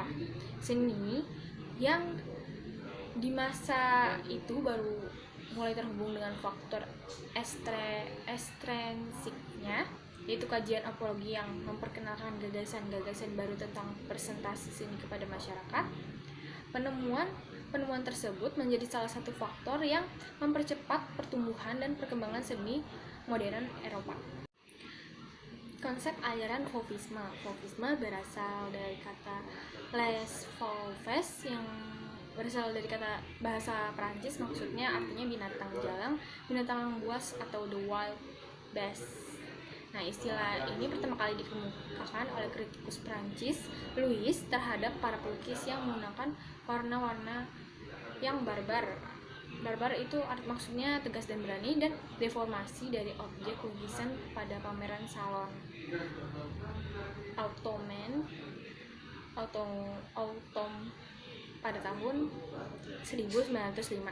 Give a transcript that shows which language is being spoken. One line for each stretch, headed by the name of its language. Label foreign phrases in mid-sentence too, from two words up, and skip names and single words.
Indonesian: Seni yang di masa itu baru mulai terhubung dengan faktor ekstrinsiknya, yaitu kajian apologi yang memperkenalkan gagasan-gagasan baru tentang presentasi seni kepada masyarakat. Penemuan tersebut menjadi salah satu faktor yang mempercepat pertumbuhan dan perkembangan seni modern Eropa. Konsep aliran Fauvisme. Fauvisme berasal dari kata
French: les fauves
Indonesian: yang berasal dari kata bahasa Prancis, maksudnya artinya binatang jalang, binatang buas atau
English: the wild beast.
Indonesian: Nah, istilah ini pertama kali dikemukakan oleh kritikus Prancis Louis terhadap para pelukis yang menggunakan warna-warna yang barbar. Barbar itu maksudnya tegas dan berani, dan deformasi dari objek lukisan pada pameran salon Autumn pada tahun 1905.